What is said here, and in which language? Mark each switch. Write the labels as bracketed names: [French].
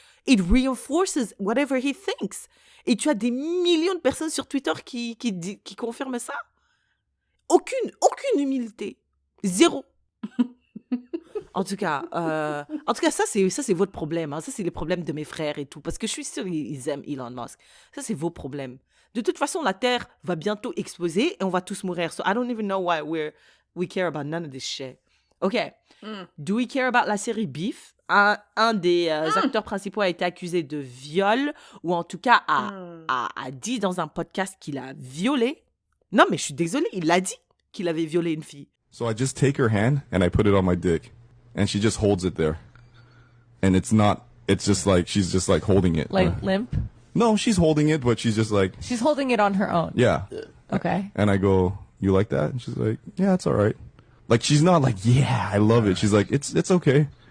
[English] It reinforces whatever he thinks. [French] Et tu as des millions de personnes sur Twitter qui confirment ça. Aucune humilité. Zéro. En tout cas, ça c'est votre problème. Hein. Ça, c'est les problèmes de mes frères et tout. Parce que je suis sûre qu'ils aiment Elon Musk. Ça, c'est vos problèmes. De toute façon, la Terre va bientôt exploser et on va tous mourir. [English] So I don't even know why we care about none of this shit. OK. Do we care about [French] la série [English] Beef? [French] Un des acteurs principaux a été accusé de viol ou en tout cas a dit dans un podcast qu'il a violé. Non, mais je suis désolée, il a dit qu'il avait violé une fille. [English] So I just take her hand and I put it on my dick. And she just holds it there. And it's just like, she's just like holding it. Like limp? No, she's holding it, but she's just like, She's holding it on her own. yeah. Okay. And I go, you like that? And she's like, yeah, it's all right. Like, she's not like, yeah, I love it. She's like, it's okay.